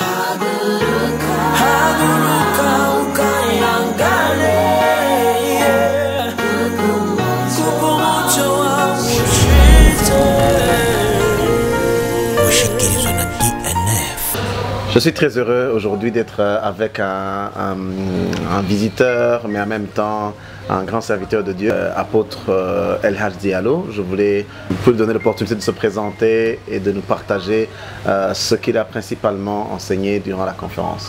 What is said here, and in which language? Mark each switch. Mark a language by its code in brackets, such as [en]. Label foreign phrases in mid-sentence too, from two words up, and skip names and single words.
[rw] haguruka ukayangane, kuko umucyo wawe ushize. Ushikirizwa na DNF. [fr] Je suis très heureux aujourd'hui d'être avec un visiteur, mais en même temps un grand serviteur de Dieu, apôtre El Hadj Diallo. Je voulais lui donner l'opportunité de se présenter et de nous partager ce qu'il a principalement enseigné durant la conférence.